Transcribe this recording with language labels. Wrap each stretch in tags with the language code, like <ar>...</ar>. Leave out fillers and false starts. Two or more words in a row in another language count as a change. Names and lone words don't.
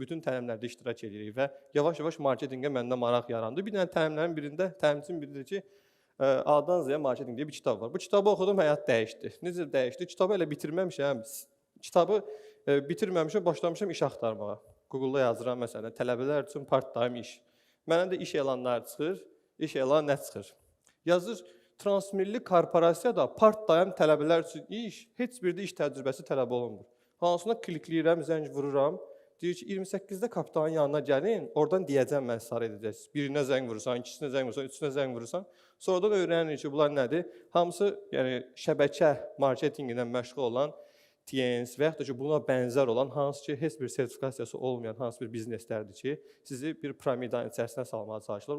<az>Bütün təlimlərdə iştirak edirik və yavaş-yavaş marketinqə məndə maraq yarandı. Bir dənə təlimlərin birində, təlimçinin biri deyir ki, A-dan Z-yə marketinq deyə bir kitab var. Bu kitabı oxudum, həyat dəyişdi. Necə dəyişdi? Kitabı elə bitirməmişəm. Kitabı bitirməmişəm, başlamışam iş axtarmağa. Google-da yazıram məsələn, tələbələr üçün part-time iş. Mənə də iş elanları çıxır. İş elan nə çıxır? Yazır, transmilli korporasiyada part-time tələbələr üçün iş, heç bir də iş təcrübəsi tələb olunmur. Hansına klikləyirəm, zəng vururam, deyir ki, 28-də kapitanın yanına gəlin, oradan deyəcəm mən sarı edəcəksiniz. Birinə zəng vurursan, ikisinə zəng vurursan, üçünə zəng vurursan. Sonradan öyrənirik ki, bunlar nədir? Hamısı yəni, şəbəkə marketinqlə məşğul olan TNS və yaxud da ki, buna bənzər olan hansı ki, heç bir sertifikasiyası olmayan hansı bir bizneslərdir ki, sizi bir piramidanın içərisinə salmağa çalışırlar.</az>